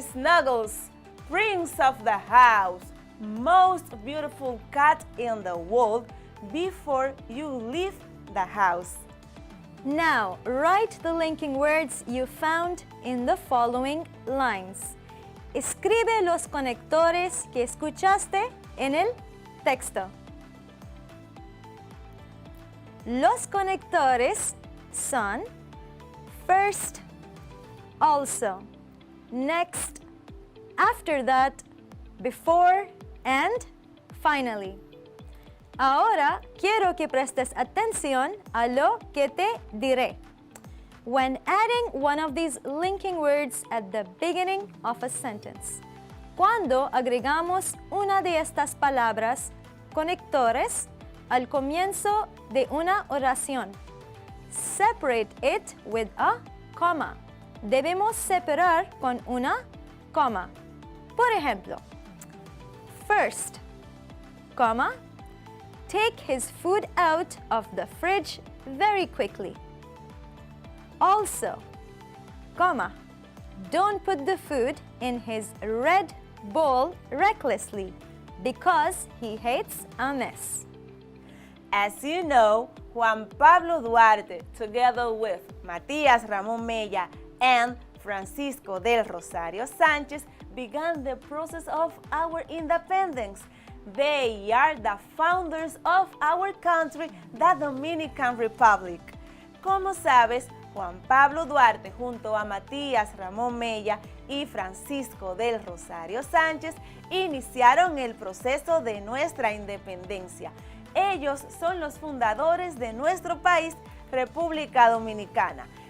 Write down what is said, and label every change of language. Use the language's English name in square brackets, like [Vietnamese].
[English] Snuggles, Prince of the house, most beautiful cat in the world," before you leave the house. Now, write the linking words you found in the following lines. [Spanish] Escribe los conectores que escuchaste en el texto. Los conectores son [English] first, also, next, after that, before, and finally. [Spanish] Ahora quiero que prestes atención a lo que te diré. [English] When adding one of these linking words at the beginning of a sentence, [Spanish] cuando agregamos una de estas palabras conectores al comienzo de una oración, [English] separate it with a comma. [Spanish] Debemos separar con una coma. Por ejemplo, [English] first, comma, take his food out of the fridge very quickly. Also, comma, don't put the food in his red bowl recklessly because he hates a mess. As you know, Juan Pablo Duarte, together with Matías Ramón Mella and Francisco del Rosario Sánchez, began the process of our independence. They are the founders of our country, the Dominican Republic. [Spanish] Como sabes, Juan Pablo Duarte junto a Matías Ramón Mella y Francisco del Rosario Sánchez iniciaron el proceso de nuestra independencia. Ellos son los fundadores de nuestro país, República Dominicana.